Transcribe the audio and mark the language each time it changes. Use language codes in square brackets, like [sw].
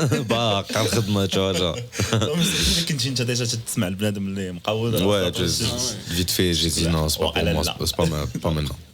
[fr] Bah, quand je fais tu vois, genre. [ar] كنتي انت ديجا تسمع البنادم اللي مقود [fr] Ouais, vite fait, j'ai dit non, c'est pas pour moi, pas maintenant.